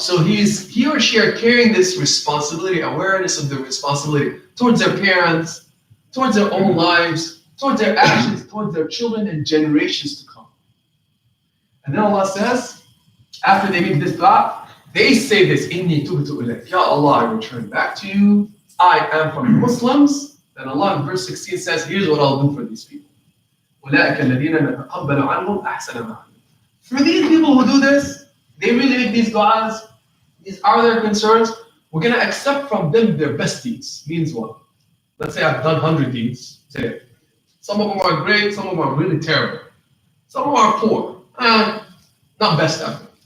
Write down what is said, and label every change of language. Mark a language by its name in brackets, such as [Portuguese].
[English] So he or she are carrying this responsibility, awareness of the responsibility towards their parents, towards their own lives, towards their actions, towards their children and generations to come. And then Allah says, after they make this dua, they say this, [Arabic] Inni tubtu ilayk. [English] Ya Allah, I return back to you. I am from the Muslims. Then Allah in verse 16 says, here's what I'll do for these people. [Arabic] أولئك الذين نتقبل عنهم أحسن ما عملوا. [English] For these people who do this, they really make these du'as, these are their concerns, we're going to accept from them their best deeds. Means what? Let's say I've done 100 deeds today. Some of them are great, some of them are really terrible. Some of them are poor. Not best ever.